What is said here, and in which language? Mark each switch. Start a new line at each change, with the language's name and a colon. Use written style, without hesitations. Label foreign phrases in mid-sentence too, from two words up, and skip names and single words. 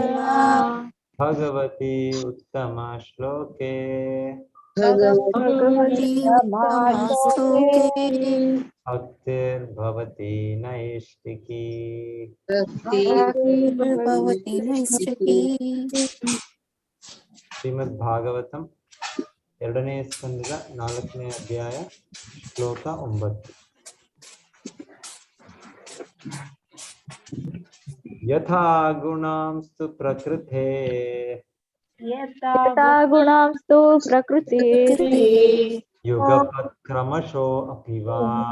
Sanskrit: भगवती उत्तमश्लोके भगवती उत्तमश्लोके भक्तिर्भवती नैष्टिकी. भक्तिर्भवति नैष्ठिकी.
Kannada: ಶ್ರೀಮದ್ ಭಾಗವತಂ 2ನೇ ಸ್ಕಂದದ 4ನೇ ಅಧ್ಯಾಯ ಶ್ಲೋಕ 9.
Sanskrit: ಯಥಾ ಗುಣಾಂಸ್ತು ಪ್ರಕೃತೆ यथा गुणांस्तु प्रकृतेः ಯುಗಪತ್ ಕ್ರಮಶೋ ಅಪಿ ವಾ.